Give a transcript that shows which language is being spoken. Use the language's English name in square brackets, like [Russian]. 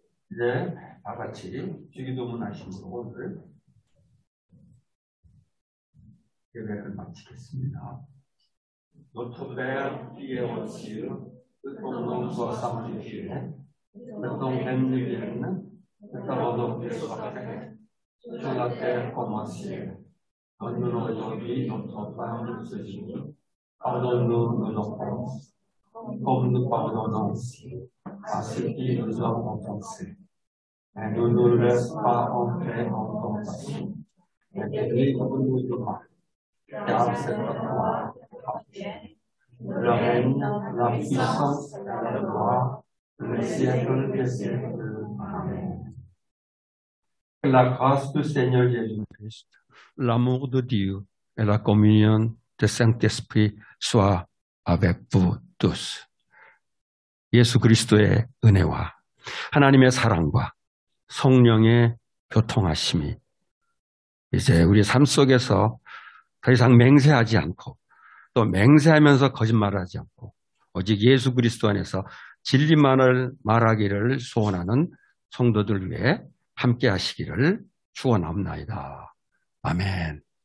[Korean] 이제 다 같이 주기도문 하심으로 오늘 예배를 마치겠습니다. [French] Notre Père qui est aux cieux, que ton nom soit sanctifié, que ton règne vienne, que ta volonté soit faite, sur la terre comme au ciel. Donne-nous aujourd'hui notre pain de ce jour. Pardonne-nous nos offenses, comme nous pardonnons aussi à ceux qui nous ont offensés. Et ne nous laisse pas entrer en tentation, mais délivre-nous du mal. Car c'est à toi le règne, la puissance et la gloire, le siècle des siècles. Amen. Que la grâce du Seigneur Jésus-Christ, l'amour de Dieu et la communion du Saint-Esprit soient avec vous tous. [Korean] 예수 그리스도의 은혜와 하나님의 사랑과 성령의 교통하심이 이제 우리 삶 속에서 더 이상 맹세하지 않고 또 맹세하면서 거짓말하지 않고 오직 예수 그리스도 안에서 진리만을 말하기를 소원하는 성도들 위해 함께 하시기를 축원합니다. 아멘.